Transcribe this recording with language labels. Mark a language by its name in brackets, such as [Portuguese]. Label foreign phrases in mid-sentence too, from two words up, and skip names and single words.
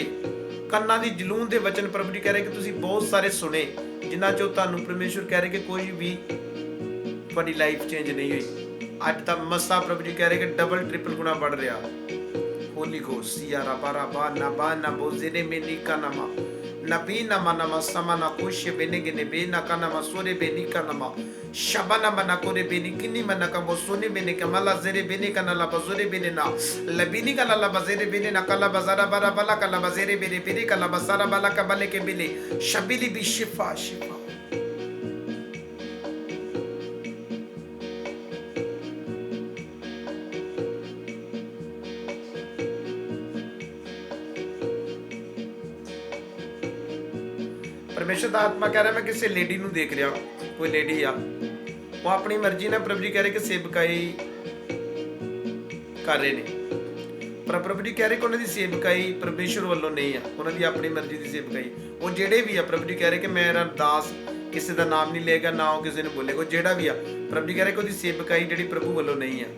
[Punjabi] ਕੰਨਾਂ ਦੀ ਜਲੂਨ ਦੇ ਵਚਨ ਪ੍ਰਭੂ ਜੀ ਕਹਿ ਰਹੇ ਕਿ ਤੁਸੀਂ ਬਹੁਤ ਸਾਰੇ ਸੁਣੇ, ਜਿਨ੍ਹਾਂ ਚੋਂ ਤੁਹਾਨੂੰ ਪਰਮੇਸ਼ਰ ਕਹਿ ਰਹੇ ਕਿ ਕੋਈ ਵੀ ਤੁਹਾਡੀ [English] life change [Punjabi] ਨਹੀਂ ਹੋਈ। ਅੱਜ ਤਾਂ ਮਸਾ ਪ੍ਰਭੂ ਜੀ ਕਹਿ ਰਹੇ ਕਿ [English] double triple [Punjabi] ਗੁਣਾ ਵੱਧ ਰਿਹਾ। [English] Holy Ghost ਯਾਰਾ ਬਾਰਾ ਬਾ ਨਾ ਬੋਜ਼ੇਰੇ ਮੇਨੀ ਕਾਨਾਮਾ Nabina manama samana kushe benege nebena kana masore beni kanama shabana manakore beni kini manaka mosone beni kamala zere beni kana la bazore beni na labini kana la bazere beni na kala bazara bara bala kala bazere beni beni kala bazara bala kabale ke beni shabili bi shifa shifa। [Hindi] परमेश्वर का आत्मा कह रहा है मैं किसी लेडी [Punjabi] ਨੂੰ ਦੇਖ ਰਿਹਾ, ਕੋਈ ਲੇਡੀ ਆ, ਉਹ ਆਪਣੀ ਮਰਜ਼ੀ ਨਾਲ ਪ੍ਰਭੂ ਜੀ ਕਹਿ ਰਹੇ ਕਿ ਸੇਵਕਾਈ ਕਰ ਰਹੇ ਨੇ, ਪਰ ਪ੍ਰਭੂ ਜੀ ਕਹਿ ਰਹੇ ਕਿ ਉਹਨਾਂ ਦੀ ਸੇਵਕਾਈ ਪਰਮੇਸ਼ਰ ਵੱਲੋਂ ਨਹੀਂ ਆ, ਉਹਨਾਂ ਦੀ ਆਪਣੀ ਮਰਜ਼ੀ ਦੀ ਸੇਵਕਾਈ। ਉਹ ਜਿਹੜੇ ਵੀ ਆ ਪ੍ਰਭੂ ਜੀ ਕਹਿ ਰਹੇ ਕਿ ਮੇਰਾ ਦਾਸ ਕਿਸੇ ਦਾ ਨਾਮ ਨਹੀਂ ਲਏਗਾ, ਨਾ ਉਹ ਕਿਸੇ ਨੂੰ ਬੋਲੇਗਾ, ਜਿਹੜਾ ਵੀ ਆ ਪ੍ਰਭੂ ਜੀ ਕਹਿ ਰਹੇ ਕਿ ਉਹਦੀ ਸੇਵਕਾਈ ਜਿਹੜੀ ਪ੍ਰਭੂ ਵੱਲੋਂ ਨਹੀਂ ਆ।